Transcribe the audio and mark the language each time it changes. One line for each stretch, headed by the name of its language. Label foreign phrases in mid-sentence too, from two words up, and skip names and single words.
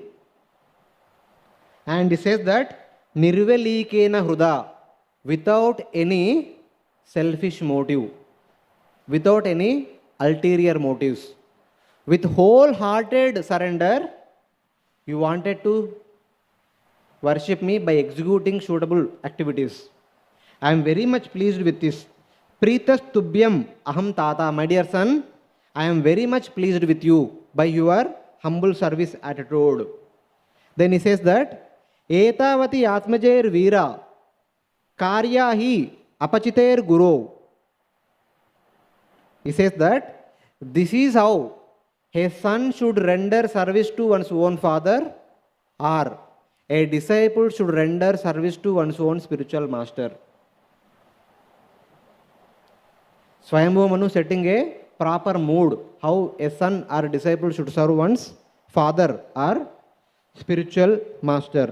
English: And he says that
Sanskrit: nirvelikena hruda,
English: without any selfish motive, without any ulterior motives. With wholehearted surrender, you wanted to worship me by executing suitable activities. I am very much pleased with this.
Sanskrit: Pritastubhyam aham tata,
English: my dear son, I am very much pleased with you by your humble service attitude. Then he says that
Sanskrit: etavati atmajair veera karya hi apachiter guru.
English: He says that this is how a son should render service to one's own father, or a disciple should render service to one's own spiritual master. Swayambhu Manu setting a proper mood how a son or a disciple should serve one's father or spiritual master.